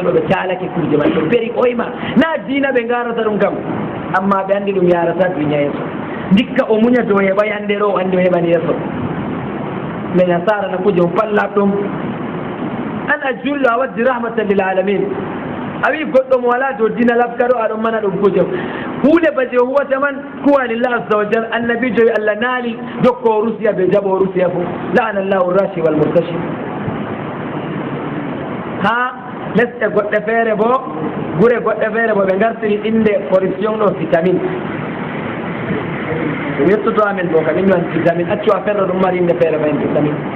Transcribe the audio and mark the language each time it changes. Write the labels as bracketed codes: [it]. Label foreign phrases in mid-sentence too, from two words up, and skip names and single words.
[ff] ɗo ɓe caalake kuje man ɓe beri ɓoyma na diina ɓe garata ɗum kam amma ɓe anndi ɗum yarata duniya yeeso dikka o muña dow heɓa hannde ɗo o anndi o heɓani yeeso mais a sarana kuje o pallat ɗum an a jullo a waddi [ar] رحمة للعالمين [ff] a wi goɗɗo mo wala dow dina labka ɗo aɗon mana ɗum kuje huunde baje o huwata man kuwa [ar] لله عز وجل [ff] annabijo wi Allah naali dokko o rusiya ɓe jaɓo o rusiya fo [ar] لعن الله الراشي والمرتشي [ff] ha lesɗe goɗɗe feere bo gure goɗɗe feere bo ɓe gartiri inde corruption ɗo vitamine yettoto amen bo kam inni wan vitamine accu a ferro ɗum mari inde feere ma en vitamine